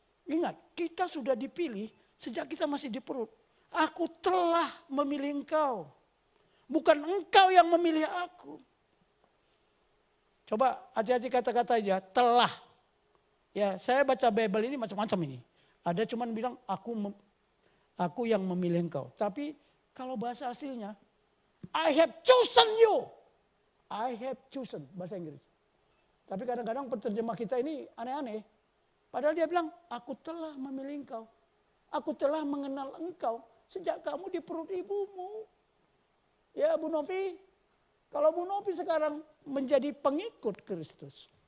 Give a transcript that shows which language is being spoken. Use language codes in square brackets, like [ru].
[id] Ingat, kita sudah dipilih sejak kita masih di perut. Aku telah memilih engkau. Bukan engkau yang memilih aku. Coba hati-hati kata-kata aja, telah. Ya, saya baca Bible ini macam-macam ini. Ada cuman bilang aku yang memilih engkau. Tapi kalau bahasa aslinya, [en] I have chosen you. I have chosen, [id] bahasa Inggris. Tapi kadang-kadang penerjemah kita ini aneh-aneh. Padahal dia bilang, aku telah memilih engkau. Aku telah mengenal engkau sejak kamu di perut ibumu. Ya Bu Novi, kalau Bu Novi sekarang menjadi pengikut Kristus.